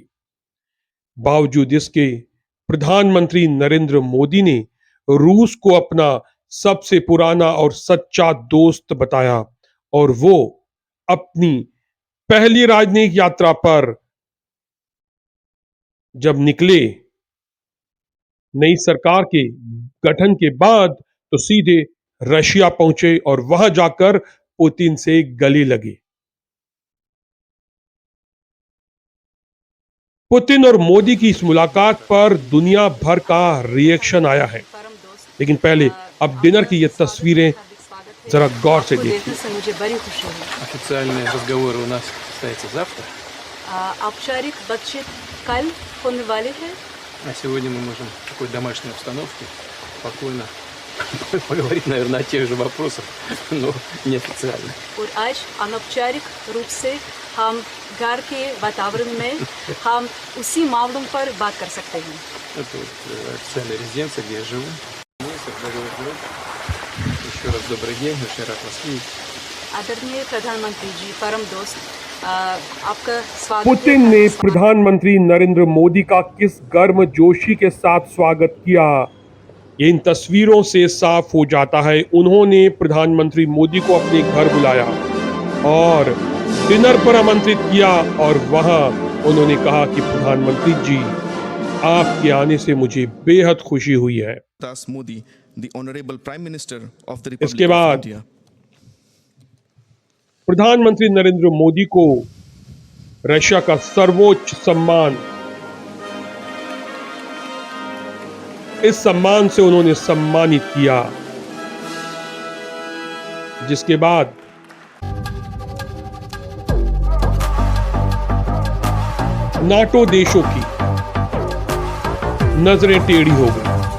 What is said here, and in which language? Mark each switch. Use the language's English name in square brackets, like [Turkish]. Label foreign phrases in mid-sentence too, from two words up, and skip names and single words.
[Hindi] बावजूद इसके प्रधानमंत्री नरेंद्र मोदी ने रूस को अपना सबसे पुराना और सच्चा दोस्त बताया और वो अपनी पहली राजनयिक यात्रा पर जब निकले, नई सरकार के गठन के बाद, तो सीधे रशिया पहुंचे और वहां जाकर पुतिन से गले लगे। पुतिन और मोदी की इस मुलाकात पर दुनिया भर का रिएक्शन आया है। लेकिन पहले अब डिनर की ये तस्वीरें जरा गौर से देखिए। मुझे बड़ी खुशी हुई। [Russian] Официальные разговоры у нас состоятся завтра, [Hindi] औपचारिक बातचीत कल होने वाली है। [Russian] а сегодня мы можем в такой домашней обстановке спокойно поговорить, наверное, о тех же вопросах, но неофициально. [Hindi] और आज अनौपचारिक रूप से हम घर के वातावरण में हम उसी मामलों पर बात कर सकते हैं। [Russian] Это вот официальная резиденция, где я живу. Министр, дорогой друг, еще раз добрый день, очень рад вас видеть. [Hindi] आदरणीय प्रधानमंत्री जी, परम दोस्त, आपका स्वागत पुतिन है। ने प्रधानमंत्री नरेंद्र मोदी का किस गर्मजोशी के साथ स्वागत किया, ये इन तस्वीरों से साफ हो जाता है। उन्होंने प्रधानमंत्री मोदी को अपने घर बुलाया और डिनर पर आमंत्रित किया और वहां उन्होंने कहा कि प्रधानमंत्री जी, आपके आने से मुझे बेहद खुशी हुई है। [English] Das Modi, the Honorable Prime Minister of the Republic [Hindi] इसके [English] of [Hindi] बाद [English] India. [Hindi] प्रधानमंत्री नरेंद्र मोदी को रशिया का सर्वोच्च सम्मान, इस सम्मान से उन्होंने सम्मानित किया, जिसके बाद नाटो देशों की नजरें टेढ़ी हो गई।